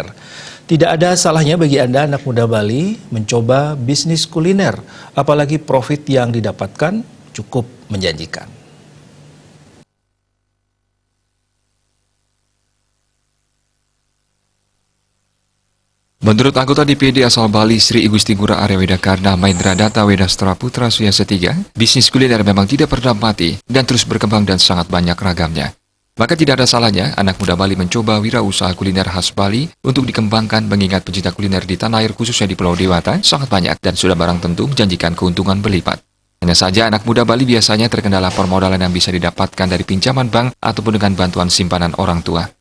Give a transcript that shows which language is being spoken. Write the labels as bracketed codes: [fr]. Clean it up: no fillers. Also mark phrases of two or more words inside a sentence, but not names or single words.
[id] Tidak ada salahnya bagi Anda anak muda Bali mencoba bisnis kuliner. Apalagi profit yang didapatkan cukup menjanjikan. Menurut anggota DPD asal Bali Sri Igusti Ngurah Arya Wedakarna Maindra Data Wedastra Putra Suyasa III, bisnis kuliner memang tidak pernah mati dan terus berkembang dan sangat banyak ragamnya. Maka tidak ada salahnya anak muda Bali mencoba wirausaha kuliner khas Bali untuk dikembangkan mengingat pecinta kuliner di tanah air khususnya di Pulau Dewata sangat banyak dan sudah barang tentu menjanjikan keuntungan berlipat. Hanya saja anak muda Bali biasanya terkendala permodalan yang bisa didapatkan dari pinjaman bank ataupun dengan bantuan simpanan orang tua.